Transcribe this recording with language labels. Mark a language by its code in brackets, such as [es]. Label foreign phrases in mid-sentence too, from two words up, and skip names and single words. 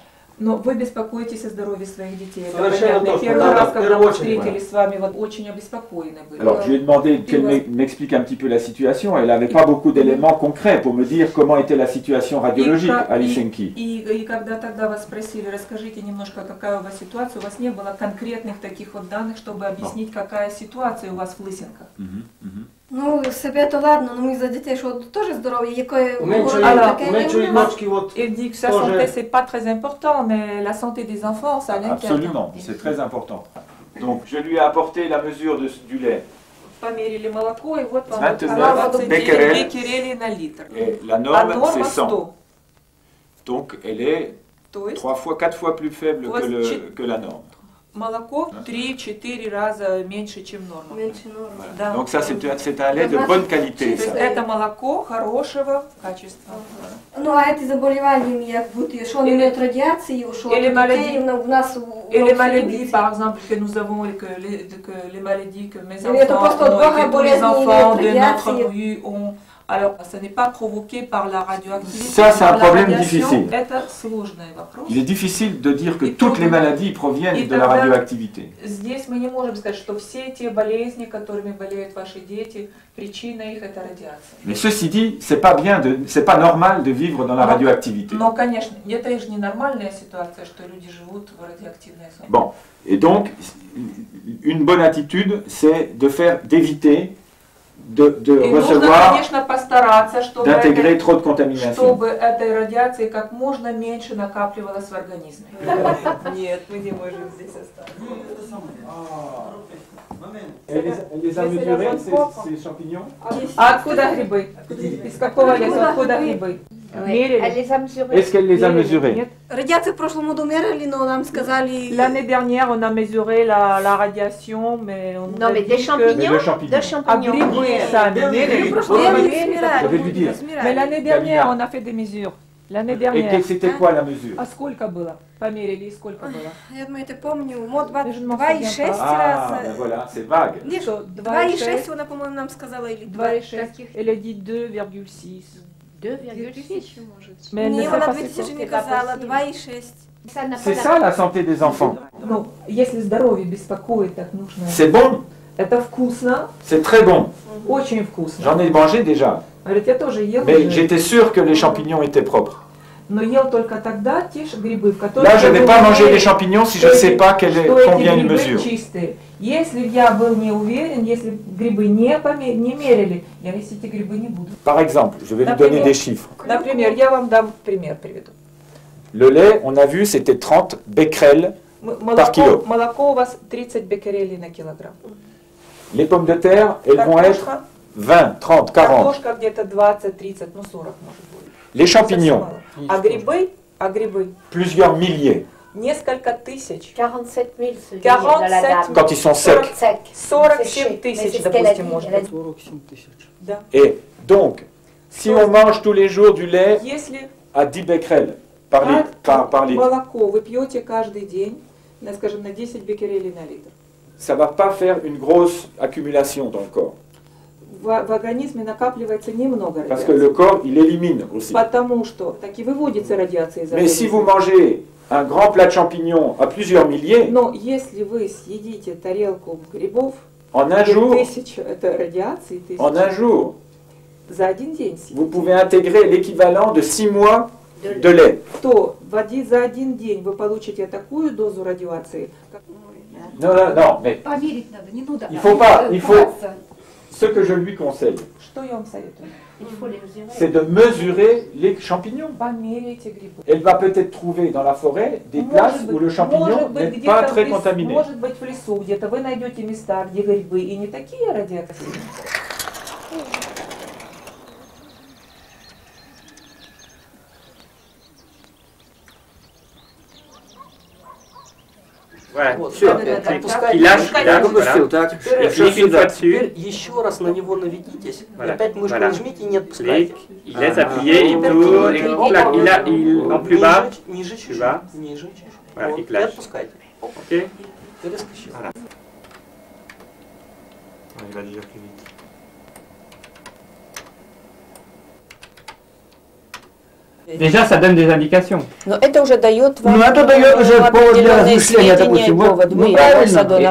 [ru] Но вы беспокоитесь о здоровье своих детей. Это Совершенно понятно. точно. Первый Да, раз, в когда первую мы очередь, встретились с вами, вот очень обеспокоены были. [fr] Alors je lui ai demandé qu'elle m'explique un petit peu la situation. Elle n'avait pas beaucoup d'éléments concrets pour me dire comment était la situation radiologique à Helsinki. [ru] И когда тогда вас спросили, расскажите немножко, какая у вас ситуация, у вас не было конкретных таких вот данных, чтобы объяснить, какая ситуация у вас в Лысенках. Ну, себе то ладно, [uk] ну ми за дітей, що теж здоров'я, якої У меншої дочки от [fr] Il dit que sa [ru] Тоже- [fr] santé, c'est pas très important, mais la santé des enfants, ça l'inquiète. Absolument, c'est très important. Donc je lui ai apporté la mesure du lait. [ru] Померили молоко, и вот вам 29 29 беккерель. беккерелей на литр. [fr] Et la [ru] А [fr] norme [ru] норма [fr] c'est 100. [ru] 100. [fr] Donc elle est [ru] То есть [fr] 4 fois plus faible [ru] У вас [fr] que la norme. [ru] молоко 3-4 раза меньше, чем норма. [uk] менше норми. [ru] Да. [fr] Donc ça c'est un lait de bonne qualité. [ru] То есть [fr] Ça. [ru] это молоко хорошего качества. [uk] Ну, а ці заболівання, як бути, що вони мають радіацію, що [ru] Или [uk] дітей малярії. в нас [fr] Et les maladies, par exemple, que nous avons, que les maladies que mes [ru] Это [fr] enfants, [ru] просто [fr] ont, et [ru] два [fr] que tous les [ru] болезни [fr] enfants de [ru] радиации. [fr] notre rue ont, alors ça n'est pas provoqué par la radioactivité. Ça, c'est par un la problème radiation. difficile. [ru] Это сложный вопрос. [fr] Il est difficile de dire que Et toutes les [ru] тогда- [fr] maladies proviennent [ru] и [fr] de la [ru] тогда- [fr] radioactivité. [ru] Здесь мы не можем сказать, что все те болезни, которыми болеют ваши дети, причина их это радиация. [fr] Mais ceci dit, c'est pas normal de vivre dans la radioactivité. [ru] Но, конечно, это же ненормальная ситуация, что люди живут в радиоактивной зоне. [fr] Bon, et donc une bonne attitude, c'est d'éviter de [ru] И нужно, [fr] recevoir, [ru] конечно, постараться, чтобы, [fr] d'intégrer trop de contamination. [ru] чтобы этой радиации как можно меньше накапливалось в организме. Нет, мы не можем здесь остаться. [fr] Elle les a mesurés, ces champignons? [ru] А откуда грибы? Из какого леса? Откуда грибы? Мерили? [fr] Est-ce qu'elle les a mesurés? [ru] Нет. Радиацию в прошлом году мерили, но нам сказали... [fr] L'année dernière, on a mesuré la radiation, mais on nous Non, a mais dit des que- champignons. Le champignon. Des [ru] А [fr] champignons. [ru] грибы сами мерили? [fr] J'avais dû dire. Mais l'année dernière, on a fait des mesures. L'année Et dernière. c'était quoi la mesure? [ru] А сколько было? Померили, и сколько было? Я думаю, ты помню, мод Я же 2,6 [fr] Ah, ben [ru] раз. [fr] voilà, c'est vague. [uk] Ні, Що, 2,6 вона, [ru] по-моему, нам сказала, или 2,6. [fr] Elle a dit 2,6. 2,6. Mais elle ne [uk] Ні, [fr] sait [uk] вона [fr] pas [uk] 2000 [fr] c'est [uk] не [fr] quoi. [uk] казала, 2,6. [fr] C'est ça la santé des enfants. [ru] Ну, если здоровье беспокоит, так нужно. [fr] C'est bon, [ru] Это вкусно, [fr] c'est très bon. [ru] очень вкусно. [fr] J'en ai mangé déjà. [ru] Говорит, я тоже ел, [fr] Mais [ru] уже, [fr] j'étais sûr que les champignons étaient propres. [ru] но ел только тогда те же грибы, в которых... [fr] Là, je ne vais [ru] был [fr] pas manger [ru] уверен, [fr] les champignons si je [ru] что [fr] ne sais [ru] эти- [fr] pas [ru] что эти [fr] combien ils [ru] грибы [fr] mesurent. [ru] чистые. Если я был не уверен, если грибы не мерили, я есть эти грибы не буду. [fr] Par exemple, je vais vous [ru] Например. [fr] donner des chiffres. [ru] Например, я вам дам пример, приведу. [fr] Le lait, on a vu, c'était 30 becquerels. Par kilo. [ru] Молоко у вас 30 беккерелей на килограмм. [fr] Les pommes de terre, elles vont être [ru] Картошка, [fr] 20, 30, 40. [ru] картошка где-то 20, 30, ну 40 может быть. [fr] Les champignons, [ru] Совсем мало. А грибы [fr] plusieurs milliers, [ru] несколько тысяч. [fr] 47 000, ce livre [ru] 47 [fr] de la dame. quand ils sont secs. Sec. [ru] 47 тысяч, допустим, может быть. 47 тысяч. Да. [fr] Et donc, si on mange tous les jours du lait [ru] Если [fr] à 10 becquerels par litre, par litre, [ru] молоко вы пьете каждый день, скажем, на 10 беккерелей на литр, [fr] ça ne va pas faire une grosse accumulation dans le corps. [ru] в организме накапливается немного [fr] Parce que [ru] радиации. [fr] le corps, il élimine aussi. [ru] Потому что так и выводится радиация из [fr] Mais si vous [ru] организма. [fr] mangez un grand plat de champignons à plusieurs milliers, [ru] Но если вы съедите тарелку грибов, [fr] en un [ru] где [fr] jour, [ru] 1000 это радиации, 1000, [fr] en un jour, [ru] за один день съедите, [fr] vous pouvez intégrer l'équivalent de 6 mois de lait. [ru] то за один день вы получите такую дозу радиации, как... [fr] Non, non, non, mais [ru] Поверить надо, не надо. [fr] il faut pas, il faut, ce que je lui conseille, [ru] Что я вам советую? [fr] Il faut les mesurer. c'est de mesurer les champignons. [ru] Померяйте грибы. [fr] Elle va peut-être trouver dans la forêt des places où le champignon n'est pas très contaminé. [ru] Может быть, в лесу где-то вы найдете места, где грибы и не такие радиоактивные. [fr] Voilà, [ru] Вот, все. да-да-да, [fr] Il lâche, [ru] Выпустил, так. [fr] Et [ru] Всё [fr] clique une [ru] сюда. [fr] fois dessus. [ru] Теперь еще раз на него наведитесь. [fr] Voilà. [ru] И опять мышку [fr] Voilà. [ru] нажмите и не отпускайте. [fr] Clique, il laisse appuyer, il tourne, et clac, en plus bas, [ru] Ниже [fr] plus [ru] чуть-чуть. [fr] bas. [ru] Ниже чуть-чуть. [fr] Voilà, [ru] Вот, и и клаsh. отпускайте. Опа. ok. И резко щелк. [fr] Voilà. Il va déjà plus vite. Déjà, ça donne des indications. [ru] Но это уже дает вам Ну, это дает уже повод для определенные размышления, сведения и допустим. Вот, повод. ну, Вы, правильно. амбассадор,